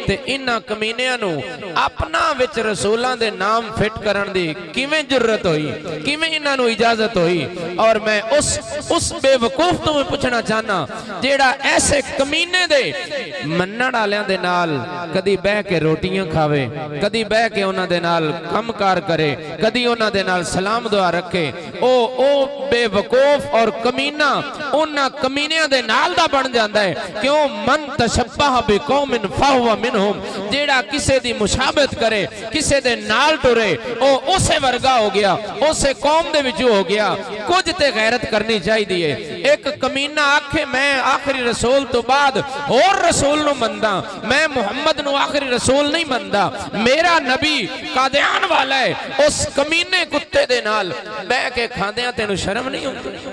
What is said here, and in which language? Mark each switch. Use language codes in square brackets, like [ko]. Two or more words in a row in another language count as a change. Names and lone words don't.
[pa] تے انہاں کمینیاں نو اپنا وچ رسولان دے نام فٹ کرن دی کیویں جرت ہوئی، کیویں انہاں نو اجازت ہوئی؟ اور میں اس بے وقوف تو میں پوچھنا چاہنا جیڑا ایسے کمینے دے منن والیاں دے نال کدی بہ کے روٹیاں کھاوے، کدی بہ کے انہاں دے نال کم کار کرے، کدی انہاں دے نال سلام دعا رکھے، او بے وقوف اور کمینہ انہاں کمینیاں دے نال دا بن جاندا ہے۔ کیوں؟ [ar] من تشبہ بقوم فہو منہم، [pa] جیڑا کسے دی مشابہت کرے، کسے دے نال ٹرے، او اسے ورگا ہو گیا، اسے قوم دے وچوں ہو گیا۔ کچھ تے غیرت کرنی چاہی دیئے۔ ایک کمینہ آکھے میں آخری رسول تو بعد اور رسول نو مندہ، میں محمد نو آخری رسول نہیں مندہ، میرا نبی قادیان والا ہے، اس کمینے کتے دے نال بے کے کھاندیاں تینو شرم نہیں ہوتی؟